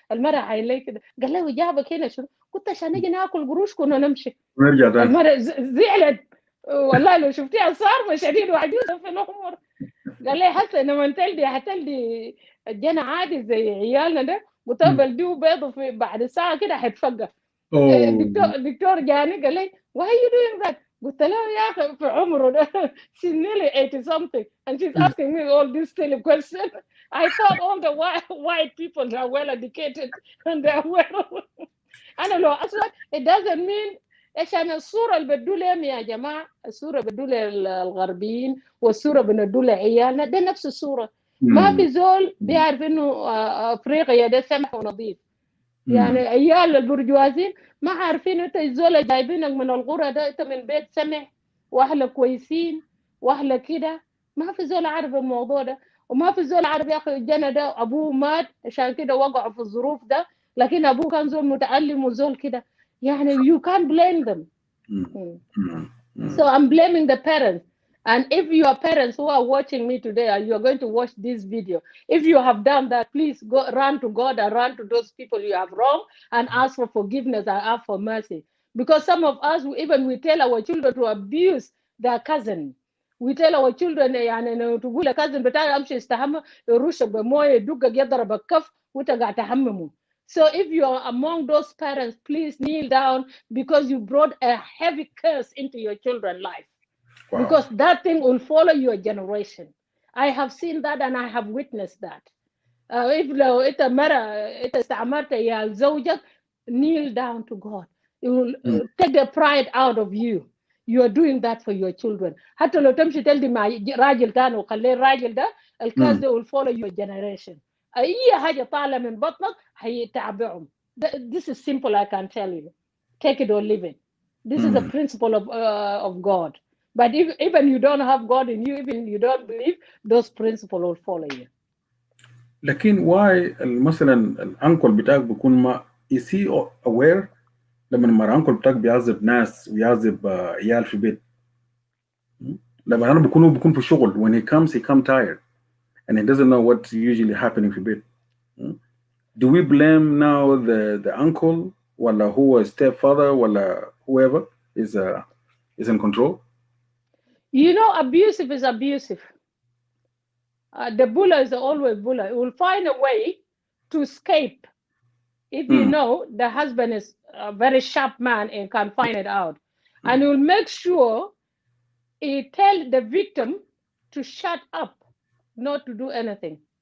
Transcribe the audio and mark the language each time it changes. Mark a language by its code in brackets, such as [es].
[ar] المرة عين لي كده قال لي وجابك هنا شنو؟ قلت عشان نيجي ناكل قروش كنا نمشي. نرجع تاني. المرة زعلت والله لو شفتيها صارمة شديد وعجوزة في العمر. قال لي حتى لما تلدي هتلدي الجنة عادي زي عيالنا ده، وتبلديه بيضه في بعد ساعة كده هيتفقع. الدكتور جاني قال لي [en] why are you doing that؟ [ar] قلت له يا اخي في عمره ده [en] she's nearly 80 something and she's asking me all these silly questions. I thought all the white people are well educated and they are well. [ar] انا لو اصلا [en] it doesn't mean [ar] عشان الصوره اللي بدوا لهم يا جماعه، الصوره بدوا للغربيين والصوره بندوا لعيالنا ده نفس الصوره. ما في زول بيعرف انه افريقيا ده سمح ونظيف. يعني عيال البرجوازين ما عارفين انت الزول جايبينك من الغرة ده انت من بيت سمح واهلك كويسين واهلك كده. ما في زول عارف الموضوع ده، وما في زول عارف يا اخي الجنة ده ابوه مات عشان كده وقعوا في الظروف ده، لكن ابوه كان زول متعلم وزول كده. [en] يعني you can't blame them. So I'm blaming the parents. And if your parents who are watching me today, you are going to watch this video, if you have done that, please go run to God and run to those people you have wronged and ask for forgiveness and ask for mercy. Because some of us, even we tell our children to abuse their cousin. We tell our children [ar] يعني تقول cousin بتاعي امشي استحمى يرشك بمويه يدقك يضرب الكف وانت قاعد تحممه. [en] So if you are among those parents, please kneel down because you brought a heavy curse into your children's life. Wow. Because that thing will follow your generation. I have seen that and I have witnessed that. [ar] If لو انت مرة انت استعمرت يا زوجك, [en] kneel down to God. It will take the pride out of you. You are doing that for your children. [ar] حتى لو تمشي تلدي مع راجل تاني وخليه الراجل ده, الكاس ده [en] will follow your generation. [ar] أي حاجة طالعة من بطنك هيتعبعهم. [en] This is simple, I can tell you. Take it or leave it. This is a principle of God. But if even you don't have God in you, even you don't believe, those principles will follow you. لكن why [ar] مثلا الانكل بتاعك بيكون ما [en] is he aware [ar] لما الانكل بتاعك بيعذب ناس ويعذب عيال في بيت؟ لما انا بيكون في شغل [en] when he comes tired and he doesn't know what's usually happening [ar] في بيت. [en] Do we blame now the uncle [ar] ولا هو [en] stepfather ولا whoever is in control? You know, abusive is abusive. The bully is always bully. He will find a way to escape. If you know the husband is a very sharp man and can find it out, and he will make sure he tell the victim to shut up, not to do anything.